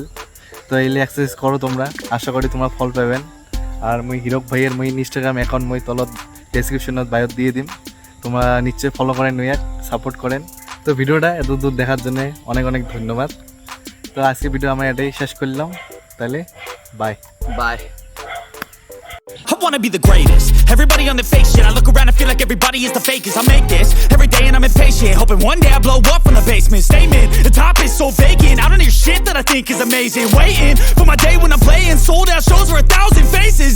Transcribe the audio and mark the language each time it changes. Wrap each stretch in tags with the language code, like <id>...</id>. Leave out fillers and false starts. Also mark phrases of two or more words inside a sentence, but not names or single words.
<bn>তো এইলে এক্সারসাইজ করো তোমরা, আশা করি তোমরা ফল পাবেন। আর মই হিরক ভাইয়ের মই ইনস্টাগ্রাম অ্যাকাউন্ট মই তলত ডেসক্রিপশনত বায়োত দিয়ে দিম, তোমরা নিশ্চয়ই ফলো করেন, নইয়ার সাপোর্ট করেন। তো ভিডিওটা এত দূর দেখার জন্য অনেক অনেক ধন্যবাদ। তো আজকে ভিডিও আমরা এটাই শেষ করলাম, তাহলে বাই বাই।</bn> <en>I wanna be the greatest. Everybody on the fake shit. I look around and feel like everybody is the fakest. I make this every day and I'm impatient, hoping one day I blow up from the basement. Statement, the top is so vacant. I don't hear shit that I think is amazing. Waiting for my day when I'm playing sold out shows for 1,000 faces.</en>